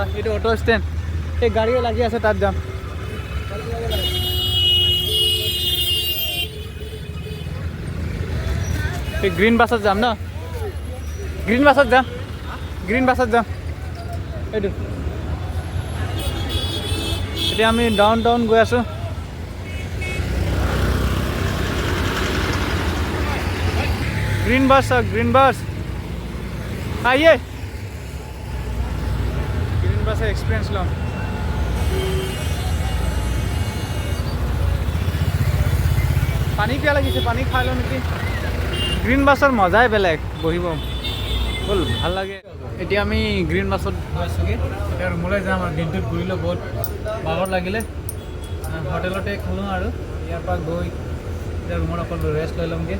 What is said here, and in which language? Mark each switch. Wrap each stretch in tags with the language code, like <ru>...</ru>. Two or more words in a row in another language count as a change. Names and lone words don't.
<as>এইটো</as> <en>auto stand,</en> <as>এই গাড়ীও লাগি আছে, তাত যাম। এই</as> <en>green busত</en> <as>যাম ন,</as> <en>green busত</en> <as>যাম,</as> <en>green busত</en> <as>যাম। এইটো এতিয়া আমি</as> <en>down town</en> <as>গৈ আছোঁ।</as> <en>green bus sir, green bus आइए। green bus experience लो।</en> <as>পানী পিয়া লাগিছে, পানী খাই লওঁ নেকি।</as> <en>green busৰ</en> <as>মজাই বেলেগ, বহিব ব'ল, ভাল লাগে। এতিয়া আমি</as> <en>green busত</en> <as>গৈছোঁগৈ, এতিয়া ৰুমলৈ যাম আৰু দিনটোত ঘূৰিলোঁ, বহুত ভাগৰ লাগিলে। হোটেলতে খালোঁ আৰু ইয়াৰ পৰা গৈ এতিয়া ৰুমত অকল ৰেষ্ট লৈ ল'মগৈ।</as>